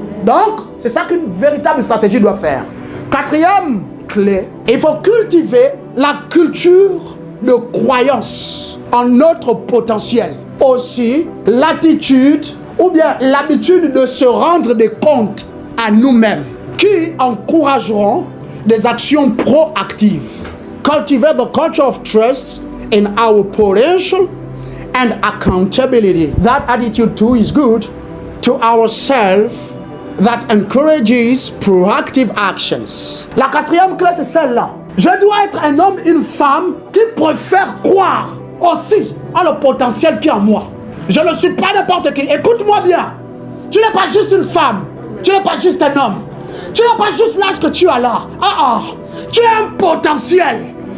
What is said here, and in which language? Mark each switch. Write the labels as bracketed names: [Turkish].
[French] Donc, c'est ça qu'une véritable stratégie doit faire. Quatrième clé, il faut cultiver la culture de croyance en notre potentiel. Aussi, l'attitude ou bien l'habitude de se rendre des comptes à nous-mêmes qui encourageront des actions proactives. [English] Cultivate the culture of trust in our potential and accountability. That attitude too is good to ourselves that encourages proactive actions. [French] La quatrième clé, c'est celle-là. Je dois être un homme, une femme qui préfère croire aussi en le potentiel qui est en moi. Je ne suis pas n'importe qui. Écoute-moi bien. Tu n'es pas juste une femme. Tu n'es pas juste un homme. Tu n'es pas juste l'âge que tu as là. Tu as un potentiel.